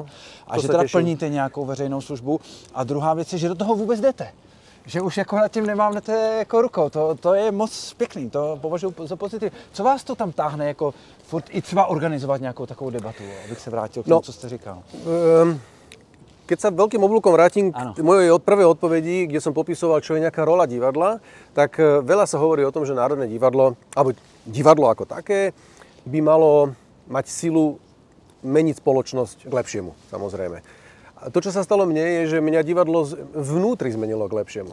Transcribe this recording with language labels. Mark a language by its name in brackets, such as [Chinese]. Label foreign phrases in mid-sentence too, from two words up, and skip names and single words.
[Czech] a že teda plníte nějakou veřejnou službu. A druhá věc je, že do toho vůbec jdete. Že už jako nad tím nemáte jako rukou. To je moc pěkný, to považuji za pozitiv. Co vás to tam táhne jako furt i třeba organizovat nějakou takovou debatu, abych se vrátil k tomu, co jste říkal? [Slovak] Keď sa veľkým oblúkom vrátim k mojej prvej odpovedi, kde som popisoval, čo je nejaká rola divadla, tak veľa sa hovorí o tom, že Národné divadlo, alebo divadlo ako také, by malo mať silu meniť spoločnosť k lepšiemu, samozrejme. A to, čo sa stalo mne, je, že mňa divadlo vnútri zmenilo k lepšiemu.